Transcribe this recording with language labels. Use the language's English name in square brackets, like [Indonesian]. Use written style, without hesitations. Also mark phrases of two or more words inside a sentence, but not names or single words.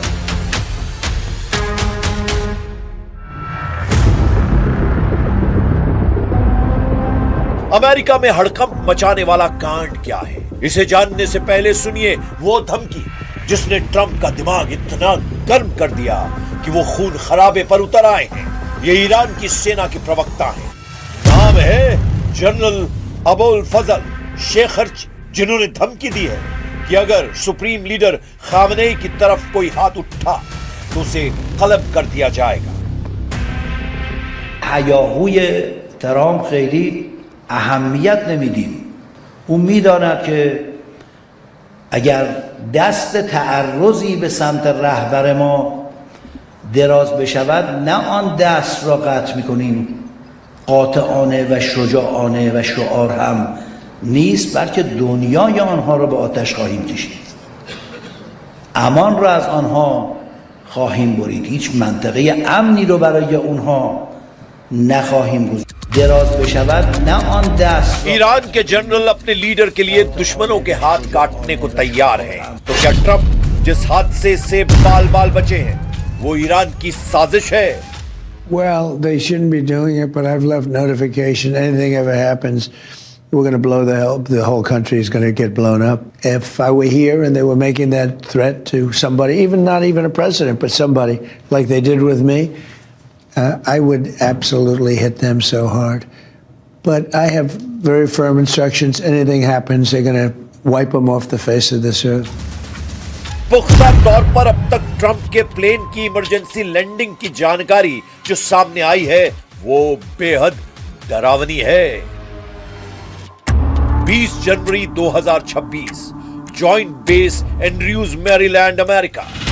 [Hindi] अमेरिका में हड़कंप मचाने वाला कांड क्या है, इसे जानने से पहले सुनिए वो धमकी जिसने ट्रंप का दिमाग इतना गर्म कर दिया कि वो खून खराबे पर उतर आए हैं। ये ईरान की सेना के प्रवक्ता हैं। नाम है जनरल अबुल फजल शेखरची, जिन्होंने धमकी दी है कि अगर [English] supreme leader [Hindi] खामनेई की तरफ कोई हाथ उठा तो उसे कलब कर दिया जाएगा। [Persian] هیاهوی ترامپ خیلی اهمیت نمیدیم. اون میداند که اگر دست تعرضی به سمت رهبر ما دراز بشود، نه آن دست را قطع میکنیم قاطعانه و شجاعانه و شعار هم نیست، بلکه دنیای آنها را به آتش خواهیم کشید، امان را از آنها خواهیم برید، هیچ منطقه امنی رو برای اونها نخواهیم گذاشت. دراز بشود نه آن دست. [Hindi] ईरान के जनरल अपने लीडर के लिए दुश्मनों के हाथ काटने को तैयार हैं। तो क्या ट्रंप जिस हादसे से बाल बाल बचे हैं वो ईरान की साजिश है? [English] Well, they shouldn't be doing it, but I've left notification. Anything ever happens, we're going to blow the whole country is going to get blown up. If I were here and they were making that threat to somebody, even not even a president, but somebody like they did with me, I would absolutely hit them so hard. But I have very firm instructions. Anything happens, they're going to wipe them off the face of this earth. [Hindi] पुख्ता तौर पर अब तक ट्रंप के प्लेन की [English] emergency landing [Hindi] की जानकारी जो सामने आई है वो बेहद डरावनी है। 20 जनवरी 2026, जॉइंट बेस एंड्रयूज मैरीलैंड, अमेरिका।